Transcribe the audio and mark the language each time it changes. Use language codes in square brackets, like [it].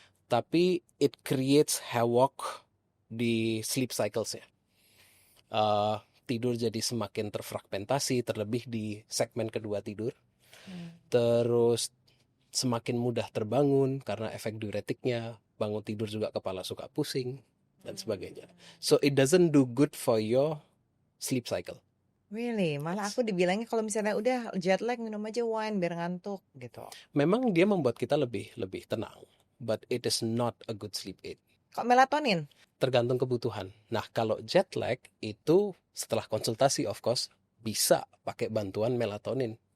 [id] Tapi [en] it creates havoc [id] di sleep cycles-nya. Tidur jadi semakin terfragmentasi, terlebih di segmen kedua tidur. Terus semakin mudah terbangun karena efek diuretiknya. Bangun tidur juga kepala suka pusing dan sebagainya. [en] So it doesn't do good for your sleep cycle. Really? [id] Malah aku dibilangnya kalau misalnya udah jet lag minum aja wine biar ngantuk gitu. Memang dia membuat kita lebih tenang, [en] but it is not a good sleep aid. [id] Kok melatonin? Tergantung kebutuhan. Nah, kalau jet lag itu setelah konsultasi [en] of course [id] bisa pakai bantuan melatonin.